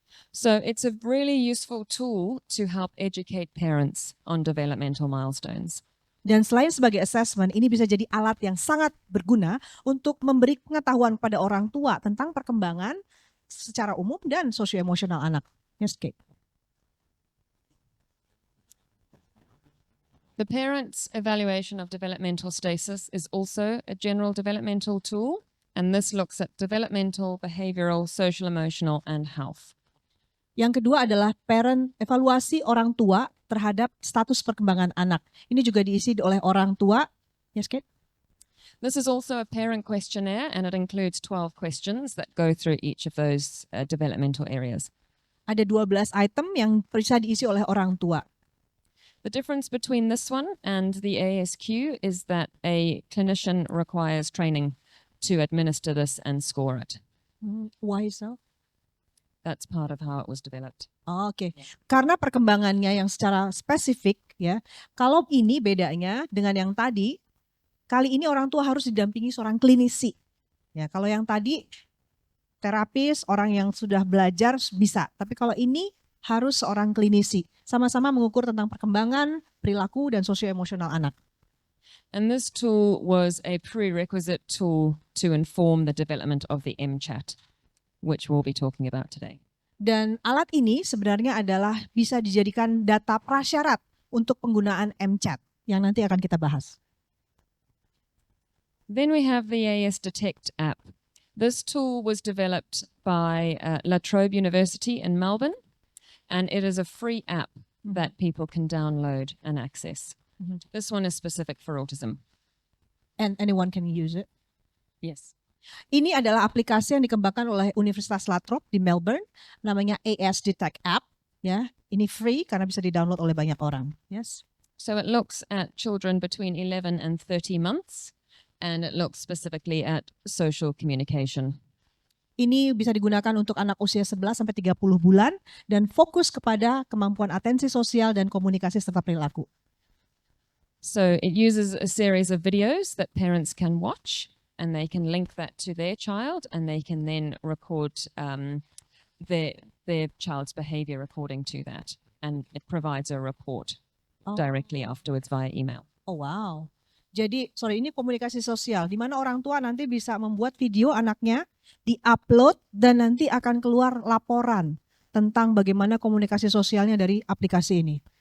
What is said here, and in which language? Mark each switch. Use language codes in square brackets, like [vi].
[en] So it's a really useful tool to help educate parents on developmental milestones. [id] Dan selain sebagai assessment, ini bisa jadi alat yang sangat berguna untuk memberi pengetahuan pada orang tua tentang perkembangan secara umum dan sosioemosional anak. [en] Yes, Kate. The parent's evaluation of developmental status is also a general developmental tool, and this looks at developmental, behavioral, social, emotional, and health. [id] Yang kedua adalah parent evaluasi orang tua terhadap status perkembangan anak. Ini juga diisi oleh orang tua. [en] Yes, Kate? This is also a parent questionnaire, and it includes 12 questions that go through each of those developmental areas. [id] Ada 12 item yang bisa diisi oleh orang tua. [en] The difference between this one and the ASQ is that a clinician requires training to administer this and score it. Why so? That's part of how it was developed. [id] Oke. Karena perkembangannya yang secara spesifik ya. Kalau ini bedanya dengan yang tadi, kali ini orang tua harus didampingi seorang klinisi. Ya, kalau yang tadi terapis, orang yang sudah belajar bisa, tapi kalau ini harus seorang klinisi. Sama-sama mengukur tentang perkembangan, perilaku, dan sosioemosional anak. [en] And this tool was a prerequisite tool to inform the development of the MChat, which we'll be talking about today. [id] Dan alat ini sebenarnya adalah bisa dijadikan data prasyarat untuk penggunaan MChat yang nanti akan kita bahas. [en] Then we have the AS Detect app. This tool was developed by La Trobe University in Melbourne, and it is a free app that people can download and access. This one is specific for autism. And anyone can use it. Yes. [id] Ini adalah aplikasi yang dikembangkan oleh Universitas La Trobe di Melbourne, namanya AS Detect app. Ya, ini free karena bisa di-download oleh banyak orang. [en] Yes. So it looks at children between 11 and 30 months, and it looks specifically at social communication. [id] Ini bisa digunakan untuk anak usia 11 sampai 30 bulan dan fokus kepada kemampuan atensi sosial dan komunikasi serta perilaku. [en] So it uses a series of videos that parents can watch, and they can link that to their child, and they can then record their child's behavior according to that. And it provides a report directly afterwards via email. Oh wow. [id] Jadi, ini komunikasi sosial, di mana orang tua nanti bisa membuat video anaknya, di-upload, dan nanti akan keluar laporan tentang bagaimana komunikasi sosialnya dari aplikasi ini.